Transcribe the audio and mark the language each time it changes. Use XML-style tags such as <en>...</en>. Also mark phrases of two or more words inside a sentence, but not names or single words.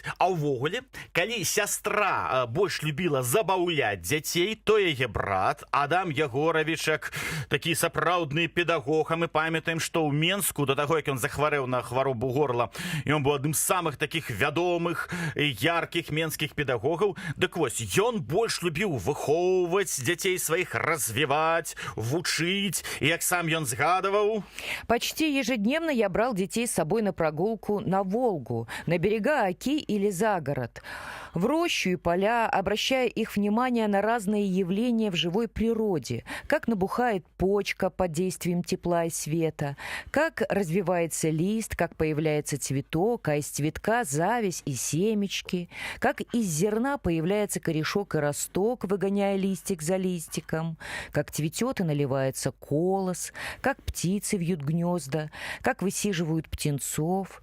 <be>А ўвогуле, калі сястра больш любіла забаўляць дзяцей, то яе брат Адам Ягоравічак, такі сапраўдны педагог, а мы памятаем, што ў Менску да таго, як ён захварэў на хваробу горла, ён быў адным з самых такіх вядомых, яркіх менскіх педагогаў. Дык вось, ён больш любіў выхоўваць дзяцей сваіх, развіваць, вучыць. І як сам ён згадываў...</be> <ru>Почти ежедневно я брал детей с собой на прогулку на Волгу, на берега Оки или за город, в рощу и поля, обращая их внимание на разные явления в живой природе, как набухает почка под действием тепла и света, как развивается лист, как появляется цветок, а из цветка зависть и семечки, как из зерна появляется корешок и росток, росток, выгоняя листик за листиком, как цветет и наливается колос, как птицы вьют гнезда, как высиживают птенцов.</ru>